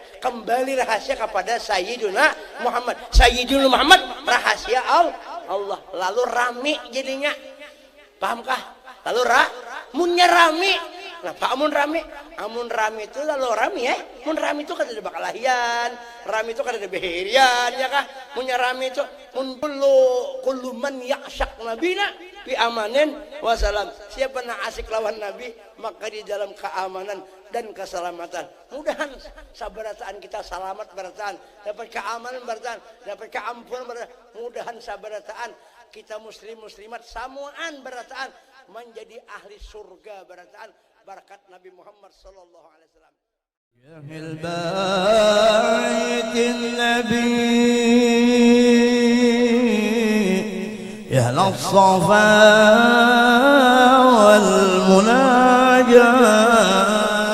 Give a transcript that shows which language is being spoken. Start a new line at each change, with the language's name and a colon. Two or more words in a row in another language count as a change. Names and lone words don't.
Indonesian: Kembali rahasia kepada Sayyidina Muhammad. Sayyidina Muhammad rahasia Allah.
Banjar: Lalu rami jadinya. Pahamkah? Lalu munnya rami. Nah, Pak amun rami itu lalu rami ya. Mun rami itu kan ada bakalahian, rami itu kan ada behirian ya kah? Munnya rami itu mun
Arabic: كل من يعشق نبينا في أمان وسلام.
Indonesian: Siapa nak asik lawan nabi maka di dalam keamanan dan keselamatan.
Banjar: Mudahan sabarataan kita selamat barataan, dapat keamanan barataan, dapat keampunan barataan. Mudahan sabarataan kita muslimat samuan barataan menjadi ahli surga barataan.
Indonesian: Barakat Nabi Muhammad
Arabic: صلى الله عليه وسلم. يا أهل بيت النبي يا أهل الصفا والمناجاة